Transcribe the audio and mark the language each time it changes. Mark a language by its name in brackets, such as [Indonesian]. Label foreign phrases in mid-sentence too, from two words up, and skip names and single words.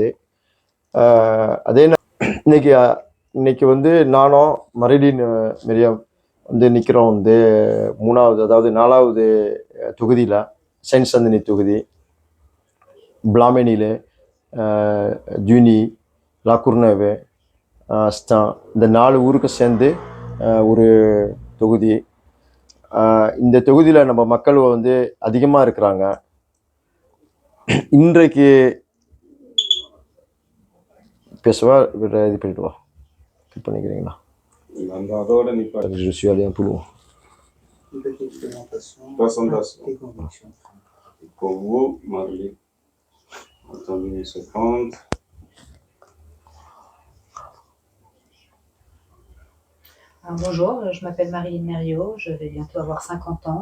[Tamil] அதே இன்னைக்கு வந்து நானும் மரிலின் மெரியம் வந்து நிற்கிறோம் வந்து 3வது, அதாவது 4வது தொகுதியில், செயின்ட் சந்தனி தொகுதி, பிளாமெனிலே, ஜூனி, லாகுர்னேவே, ஸ்டான், இந்த 4 ஊருக்கு சேர்ந்து ஒரு தொகுதி. இந்த தொகுதியில் நம்ம மக்கள் வந்து அதிகமாக இருக்கிறாங்க. இன்றைக்கு பேசுவா இது பண்ணிட்டு வா பண்ணிக்கிறீங்களா? அதோட நிப்பாடு. [French] Je suis allé un peu loin. Pour vous, Marie. Attendez une seconde. Bonjour, je m'appelle Marie Mériot, je vais bientôt avoir 50 ans.